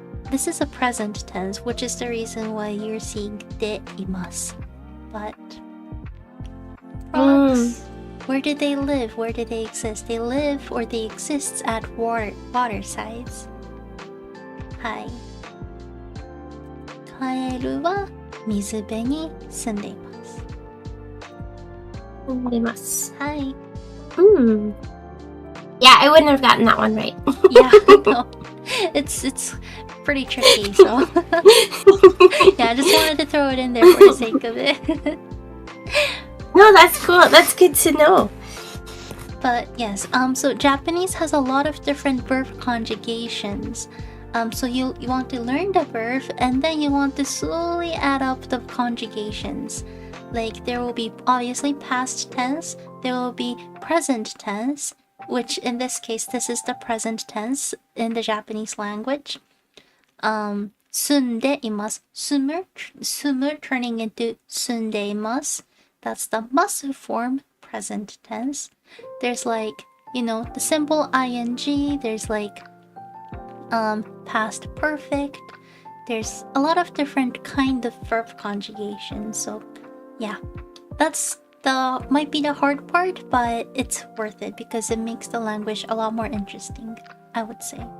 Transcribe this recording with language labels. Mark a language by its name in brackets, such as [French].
[English] This is a present tense, which is the reason why you're seeing でいます。 But frogs, where do they live? Where do they exist? They live or they exist at water size. [Japanese] はい。カエルは水辺に住んでいます。住んでます。はい。 [English] Yeah, I wouldn't have gotten that one right. Yeah, no. It's pretty tricky, so yeah, I just wanted to throw it in there for the sake of it. No, that's cool. That's good to know. But yes, so Japanese has a lot of different verb conjugations. So you want to learn the verb and then you want to slowly add up the conjugations. Like there will be obviously past tense, there will be present tense, which in this case, this is the present tense in the Japanese language. [Japanese] 住んでいます. [English] 住む turning into [Japanese] 住んでいます. [English] That's the muscle form, present tense. There's the simple ing. There's past perfect. There's a lot of different kind of verb conjugations. So yeah, that's might be the hard part, but it's worth it because it makes the language a lot more interesting, I would say.